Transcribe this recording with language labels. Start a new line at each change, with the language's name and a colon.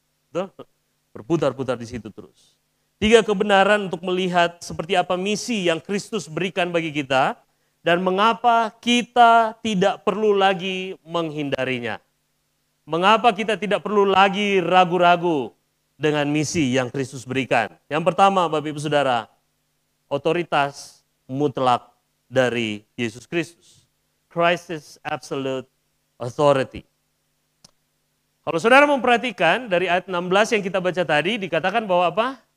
Indonesian: Tuh, berputar-putar di situ terus. 3 kebenaran untuk melihat seperti apa misi yang Kristus berikan bagi kita dan mengapa kita tidak perlu lagi menghindarinya. Mengapa kita tidak perlu lagi ragu-ragu dengan misi yang Kristus berikan. Yang pertama Bapak Ibu Saudara, otoritas mutlak dari Yesus Kristus.
English: Christ's absolute authority.
Indonesian: Kalau saudara memperhatikan dari ayat 16 yang kita baca tadi, dikatakan bahwa apa?